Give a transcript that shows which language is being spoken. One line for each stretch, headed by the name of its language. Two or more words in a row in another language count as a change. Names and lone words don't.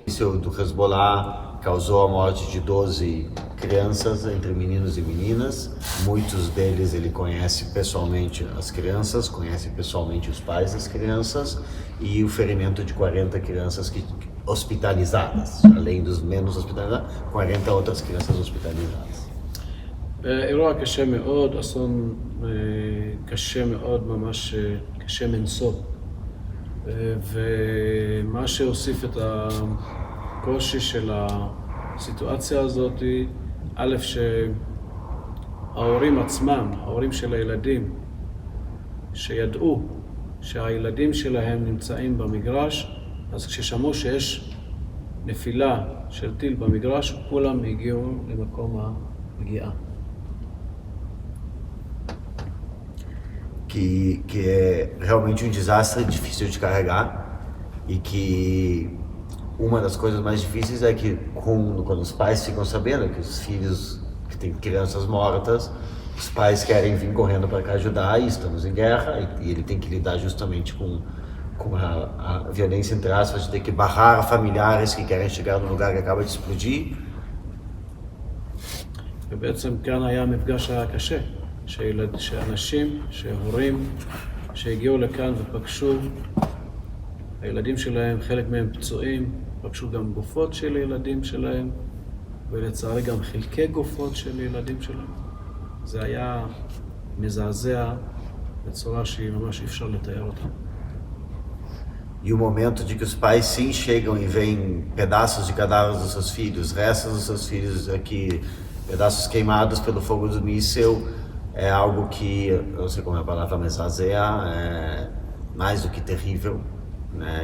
Portuguese: Isso do Hezbollah causou a morte de 12 crianças, entre meninos e meninas. Muitos deles ele conhece pessoalmente as crianças, conhece pessoalmente os pais das crianças, e o ferimento de 40 crianças hospitalizadas, além dos menos hospitalizados, 40 outras crianças hospitalizadas.
Hebrew: אירוע קשה מאוד, אסון קשה מאוד, ממש קשה מנשוא. ומה שהוסיף את הקושי של הסיטואציה הזאת, א', שההורים עצמם, ההורים של הילדים, שידעו שהילדים שלהם נמצאים במגרש, אז כששמעו שיש נפילה של טיל במגרש, כולם הגיעו למקום הפגיעה.
Portuguese: Que é realmente um desastre difícil de carregar, e que uma das coisas mais difíceis é que quando os pais ficam sabendo que os filhos, que tem crianças mortas, os pais querem vir correndo para cá ajudar, e estamos em guerra, e ele tem que lidar justamente com a violência, entre aspas, de ter que barrar familiares que querem chegar no lugar que acaba de explodir.
Hebrew: ובעצם כאן היה המפגש הקשה, שאנשים, שהורים, שהגיעו לכאן ופגשו, הילדים שלהם, חלק מהם פצועים, פגשו גם גופות של ילדים שלהם, ולצערי גם חלקי גופות של ילדים שלהם. זה היה מזעזע בצורה שהיא ממש אי אפשר לתאר אותה.
Portuguese: E o momento de que os pais sim chegam e veem pedaços de cadáveres dos seus filhos, restos dos seus filhos aqui, pedaços queimados pelo fogo do míssil, é algo que, eu não sei como é a palavra, mas é mais do que terrível, né?